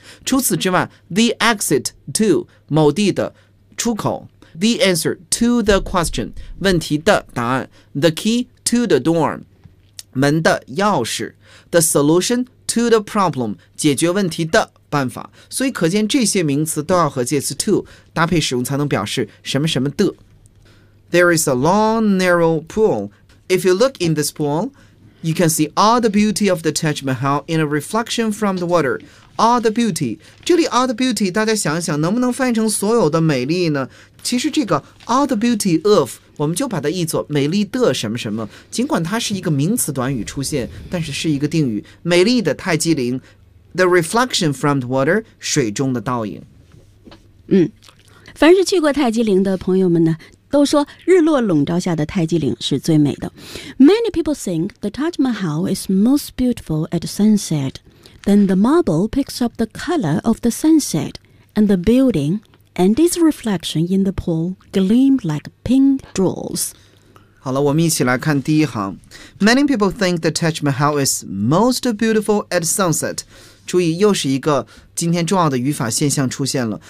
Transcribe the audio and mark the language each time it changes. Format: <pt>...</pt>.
<zh>除此之外，</zh> <en>the exit to</en> <zh>某地的出口，</zh> <en>the answer to the question</en> <zh>问题的答案，</zh> <en>the key to the door</en> <zh>门的钥匙，</zh> <en>the solutionto the problem</en> <zh>解决问题的办法。所以可见这些名词都要和介词 to 搭配使用才能表示什么什么的。</zh> <en>There is a long narrow pool. If you look in this pool, you can see all the beauty of the Taj Mahal in a reflection from the water. All the beauty，</en> <zh>这里</zh> <en>all the beauty</en> <zh>大家想想能不能翻译成所有的美丽呢？其实这个</zh> <en>all the beauty of</en> <zh>我们就把它译作美丽的什么什么，尽管它是一个名词短语出现，但是是一个定语，美丽的泰姬陵，</zh> <en>the reflection from the water，</en> <zh>水中的倒影。嗯，凡是去过泰姬陵的朋友们呢，都说日落笼罩下的泰姬陵是最美的。</zh> <en>Many people think the Taj Mahal is most beautiful at sunset. Then the marble picks up the color of the sunset and the buildingAnd its reflection in the pool gleamed like pink jewels.</en> <zh>好了，我们一起来看第一行。</zh> <en>Many people think the Taj Mahal is most beautiful at sunset.</en> <zh>注意，又是一个今天重要的语法现象出现了。</zh>